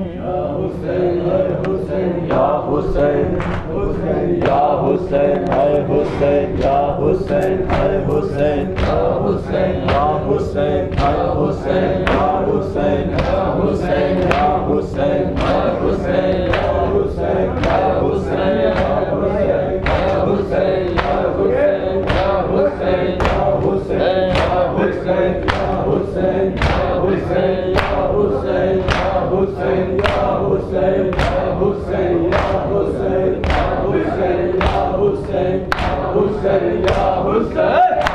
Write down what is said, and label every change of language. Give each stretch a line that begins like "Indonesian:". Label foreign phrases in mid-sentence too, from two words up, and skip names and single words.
Arabic: یا حسین یا حسین یا حسین اے حسین یا حسین اے حسین یا حسین یا حسین اے حسین یا حسین یا حسین یا حسین اے حسین یا حسین یا حسین یا حسین یا حسین یا حسین یا حسین یا حسین یا حسین یا حسین یا حسین یا حسین یا حسین یا حسین یا حسین یا حسین یا حسین حسین یا حسین